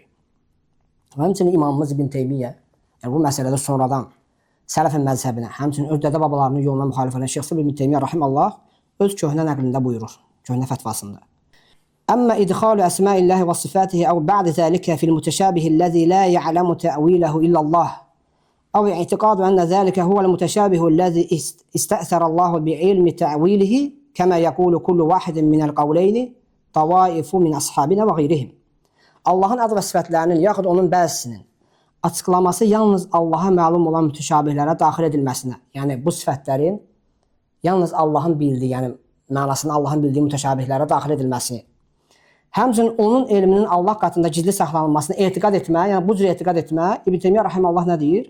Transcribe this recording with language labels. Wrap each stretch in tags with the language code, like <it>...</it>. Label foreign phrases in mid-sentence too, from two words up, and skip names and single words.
<az>Həmçinin imamımız İbn Teymiyyə, yəni bu məsələdə sonradan sələfin məzhəbinə, həmçinin öz dədə babalarının yoluna müxalif olan Şeyx İbn Teymiyyə rahimallah öz köhnə nəqlində buyurur, köhnə fətvasında.</az> <ar>أما إدخال أسماء الله وصفاته أو بعض ذلك في المتشابه الذي لا يعلم تأويله إلا الله أو اعتقاد أن ذلك هو المتشابه الذي استأثر الله بعلم تأويله كما يقول كل واحد من القولين طوائف من أصحابنا وغيرهم.</ar> <az>Allahın adı və sifətlərinin yaxud onun bəzisinin açıqlaması yalnız Allaha məlum olan mütəşabihlərə daxil edilməsinə, yəni bu sifətlərin yalnız Allahın bildiyi, yəni mənasını Allahın bildiyi mütəşabihlərə daxil edilməsini, həmçinin onun elminin Allah qatında gizli saxlanılmasını etiqad etmə, yəni bu cür etiqad etmə, İbn Teymiyyə rahimallah nə deyir?</az>